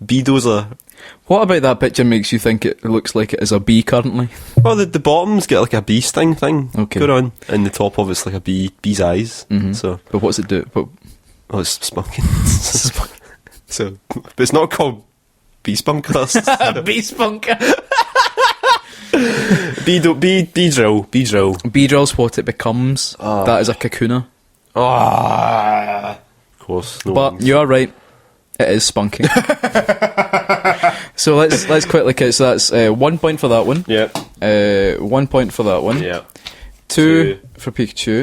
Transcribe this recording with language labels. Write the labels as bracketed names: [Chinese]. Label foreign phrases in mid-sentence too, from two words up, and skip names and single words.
[English] B-dozer. What about that picture makes you think it looks like it is a bee currently? Well, the bottom's got like a bee sting thing Okay. going on, and the top of it's like a bee's eyes. So, But what's it do? But it's spunking. So, but it's not called bee spunker. bee spunk. Bee drill. Bee drill's what it becomes. That is a kakuna. Of course. No But one's- you are right. It is spunking. So let's quickly count. So that's 1 point for that one. Yeah. 1 point for that one. Yeah. 2 for Pikachu.